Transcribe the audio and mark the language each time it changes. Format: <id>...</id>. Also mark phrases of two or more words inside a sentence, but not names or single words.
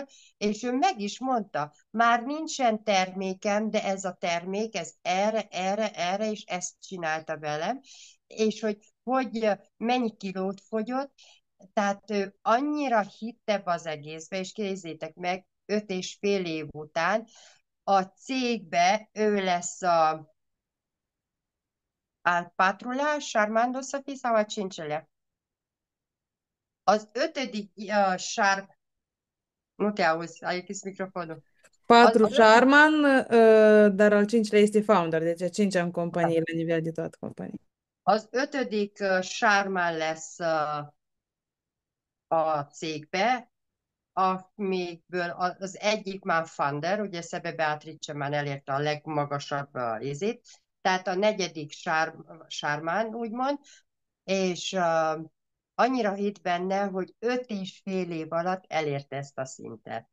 <hu>és ő meg is mondta, már nincsen termékem, de ez a termék, ez erre, és ezt csinálta velem, és hogy mennyi kilót fogyott, tehát ő annyira hitte az egészbe, és kézzétek meg, 5,5 év után a cégbe ő lesz</hu> <ro>al patrulea, Armando să fie, sau al cincelea?</ro> <hu>Az 5.</hu> <ro>nu te auzi, ai închis microfonul. 4</ro> <hu>Az</hu> <ro>Charman, dar al 5-lea este founder, deci a 5-a în companie, la nivel de toată compania.</ro> <hu>Az 5. Sármán lesz a cégbe, amikből az egyik már Fander, ugye Szebe Beatrice már elérte a legmagasabb izét, tehát a negyedik Sármán, úgymond, és annyira hitt benne, hogy 5,5 év alatt elérte ezt a szintet.</hu>